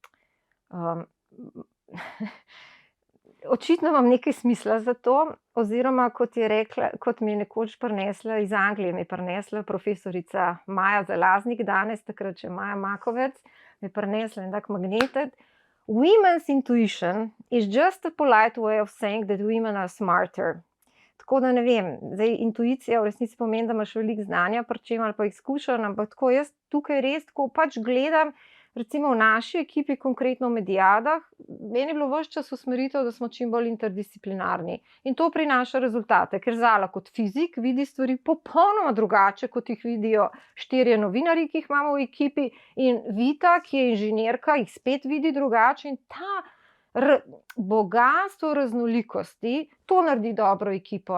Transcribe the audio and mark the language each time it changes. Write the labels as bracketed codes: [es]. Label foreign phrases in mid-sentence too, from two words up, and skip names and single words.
[sl] Očitno imam nekaj smisla za to, oziroma kot mi je nekoč prinesla iz Anglije, mi je prinesla profesorica Maja Zalaznik, danes takrat še Maja Makovec, mi je prinesla en tak magnetet. [en] Women's intuition is just a polite way of saying that women are smarter. [sl] Tako da ne vem, zdaj intuicija v resnici pomeni, da imaš veliko znanja, pri čem ali pa izkušenj, ampak tako jaz tukaj res tako pač gledam, recimo v naši ekipi, konkretno v Mediadah, meni je bilo ves čas usmeritev, da smo čim bolj interdisciplinarni. In to prinaša rezultate, ker Zala kot fizik vidi stvari popolnoma drugače, kot jih vidijo 4 novinarji, ki jih imamo v ekipi, in Vita, ki je inženirka, jih spet vidi drugače, in ta bogastvo raznolikosti, to naredi dobro ekipo.